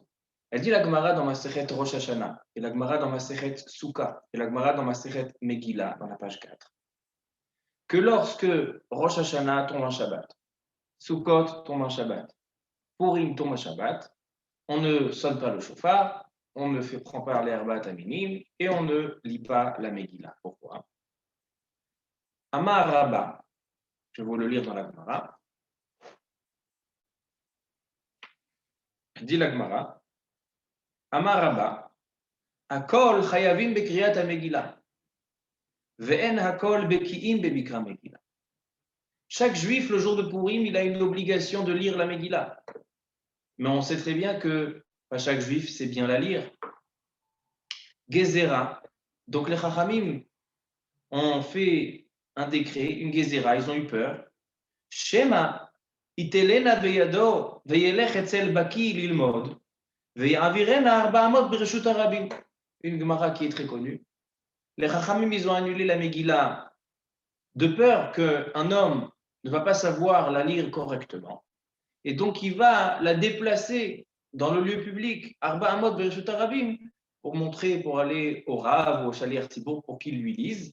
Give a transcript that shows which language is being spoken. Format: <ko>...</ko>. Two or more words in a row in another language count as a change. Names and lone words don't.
<fr>Elle dit la Gemara dans Masechet Rosh Hashanah, et la Gemara dans Masechet Sukkah, et la Gemara dans Masechet Megillah, dans la page 4, que lorsque Rosh Hashanah tombe un Shabbat, Sukkot tombe un Shabbat, Purim tombe un Shabbat, on ne sonne pas le shofar, on ne prend pas les</fr> <he>ארבעה מינים,</he> <fr>et on ne lit pas la Megillah. Pourquoi?</fr> <he>אמר רבה,</he> <fr>je vais vous le lire dans la Gemara, dit la Gemara,</fr> <he>אמר רבה, הכל חייבים בקריאת המגילה ואין הכל בקיאים במקרא מגילה.</he> <fr>Chaque juif, le jour de Purim, il a une obligation de lire la Megillah. Mais on sait très bien que pas chaque juif sait bien la lire. Gezerah. Donc les Chachamim ont fait un décret, une Gezerah, ils ont eu peur.</fr> <he>שמא יטלנה בידו וילך אצל בקי ללמוד ויעבירנה ארבע אמות ברשות הרבים.</he> <fr>Une Gemara qui est très connue. Les Chachamim, ils ont annulé la Megillah de peur qu'un homme ne va pas savoir la lire correctement. Et donc, il va la déplacer dans le lieu public,</fr> <he>ארבע אמות ברשות הרבים,</he> <fr>pour aller au Rav ou au</fr> <he>שליח ציבור</he> <fr>pour qu'il lui lise.</fr>